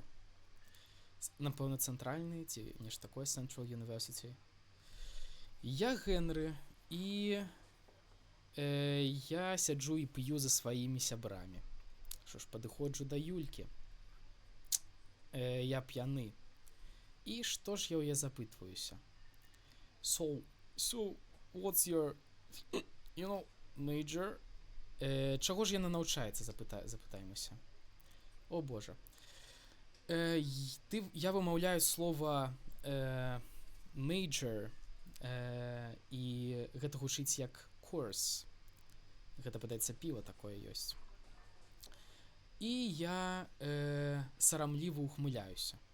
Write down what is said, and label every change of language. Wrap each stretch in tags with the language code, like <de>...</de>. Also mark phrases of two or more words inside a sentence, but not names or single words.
<be>Напэўна, цэнтральны ці нешта такое,</be> <en>Central University.</en> <be>Я Генры, і я сяджу і п'ю за сваімі сябрамі. Што ж, падыходжу да Юлькі. Я п'яны. І што ж я ў яе запытваюся?</be> <en>So, what's your, major?</en> <be>Чаго ж яна навчаецца, запытаемся. О, Боже. Я вымаўляю слова major, і гэта гучыць як course. Гэта, падаецца, піва такое ёсць. І я сарамліва ухмыляюся.</be>